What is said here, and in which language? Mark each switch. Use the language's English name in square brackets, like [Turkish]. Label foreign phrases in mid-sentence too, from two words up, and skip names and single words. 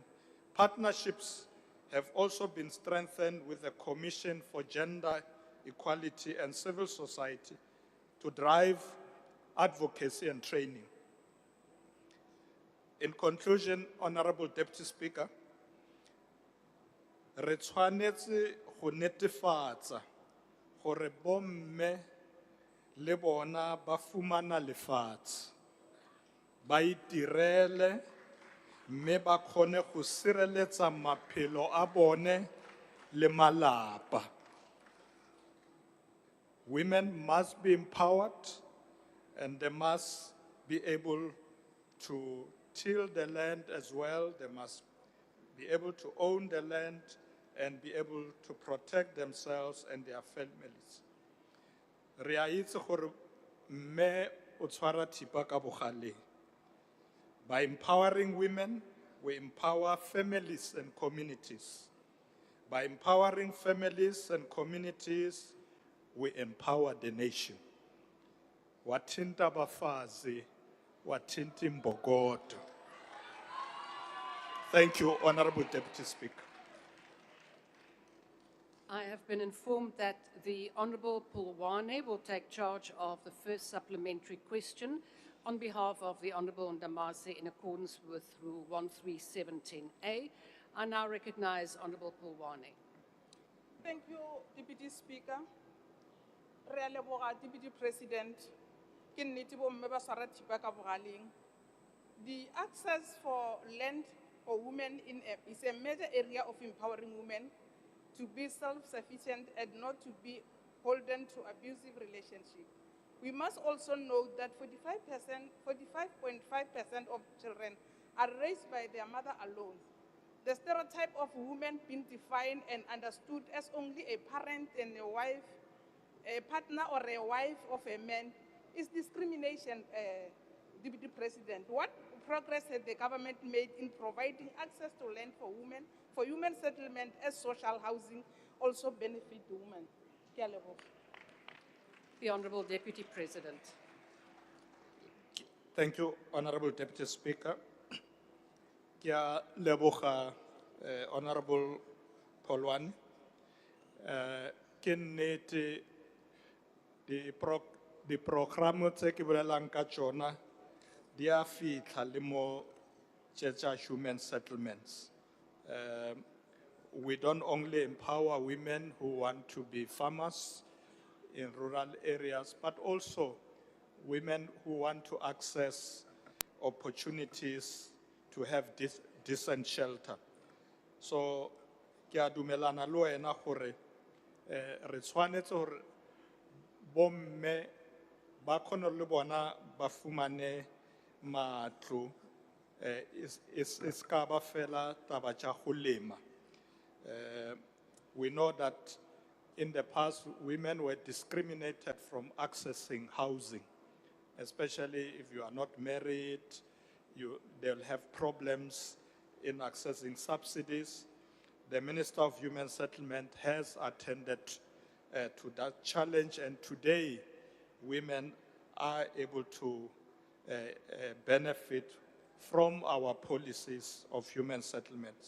[English] Partnerships have also been strengthened with the Commission for Gender Equality and Civil Society to drive advocacy and training. In conclusion, Honorable Deputy Speaker, [Tswana] re tshwanetse go netefatsa gore bomme le bona ba fumana lefatshe, ba itirele, mme ba kgone go sireletsa maphelo a bone le malapa. [English] Women must be empowered and they must be able to till the land as well. They must be able to own the land and be able to protect themselves and their families. [Tswana] Re a itse gore mme o tshwara thipa ka bogaleng. [English] By empowering women, we empower families and communities. By empowering families and communities, we empower the nation. [Zulu] Wathinta abafazi, wathinta imbokodo. [English] Thank you, Honorable Deputy Speaker. I have been informed that the Honourable Pulwane will take charge of the first supplementary question on behalf of the Honourable Ndamase in accordance with Rule 13710A. I now recognise Honourable Pulwane. Thank you, Deputy Speaker. [Tswana] Re a leboga, [English] Deputy President. [Tswana] Ke nnete bomme ba tshwara thipa ka bogaleng. [English] The access for land for women is a major area of empowering women to be self-sufficient and not to be beholden to abusive relationships. We must also note that 45.5% of children are raised by their mother alone. The stereotype of women being defined and understood as only a parent and a wife, a partner or a wife of a man is discrimination, Deputy President. What progress has the government made in providing access to land for women, for human settlement as social housing also benefit women? [Tswana] Ke a leboga. [English] The Honourable Deputy President. Thank you, Honorable Deputy Speaker. [Tswana] Ke a leboga, Honorable Polwane. Ke nnete di programo tse ke bolelang ka tsona di a fitlha le mo tša [English] human settlements. We don't only empower women who want to be farmers in rural areas, but also women who want to access opportunities to have decent shelter. So, [Tswana] ke a dumelana le wena gore re tshwanetse gore bomme ba kgone le bona ba fumane matlo is ka ba fela taba tša go lema. [English] We know that in the past, women were discriminated from accessing housing, especially if you are not married, they'll have problems in accessing subsidies. The Minister of Human Settlement has attended to that challenge, and today women are able to benefit from our policies of human settlements.